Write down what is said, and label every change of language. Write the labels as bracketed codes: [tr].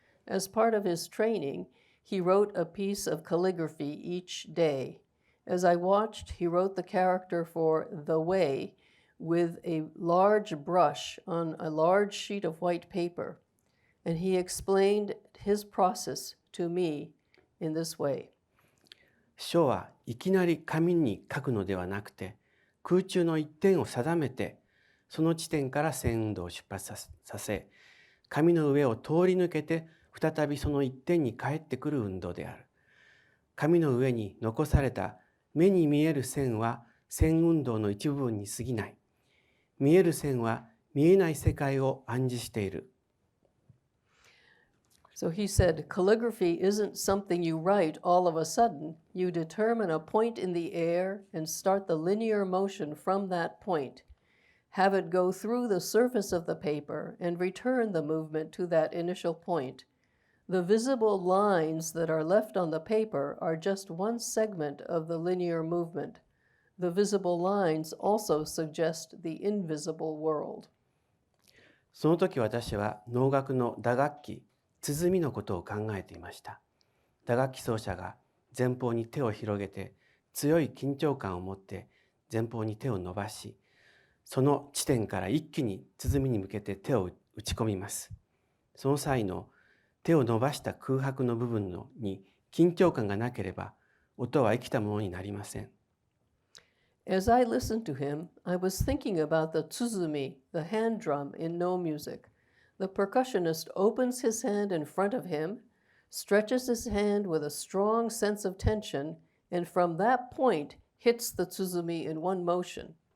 [en] As part of his training, he wrote a piece of calligraphy each day. As I watched, he wrote the character for the way with a large brush on a large sheet of white paper, and he explained his process to me in this way. [ja] 書はいきなり紙に書くのではなくて、空中の一点を定めて、その地点から線運動を出発させ、紙の上を通り抜けて再びその一点に帰ってくる運動である。紙の上に残された目に見える線は線運動の一部分に過ぎない。見える線は見えない世界を暗示している。 [en] So he said, calligraphy isn't something you write all of a sudden. You determine a point in the air and start the linear motion from that point. Have it go through the surface of the paper and return the movement to that initial point. The visible lines that are left on the paper are just one segment of the linear movement. The visible lines also suggest the invisible world. [ja] その時私は能楽の打楽器、鼓のことを考えていました。打楽器奏者が前方に手を広げて強い緊張感を持って前方に手を伸ばし、その地点から一気に鼓に向けて手を打ち込みます。その際の手を伸ばした空白の部分に緊張感がなければ音は生きたものになりません。 [en] As I listened to him, I was thinking about the tsuzumi, the hand drum in no music. The percussionist opens his hand in front of him, stretches his hand with a strong sense of tension, and from that point hits the tsuzumi in one motion.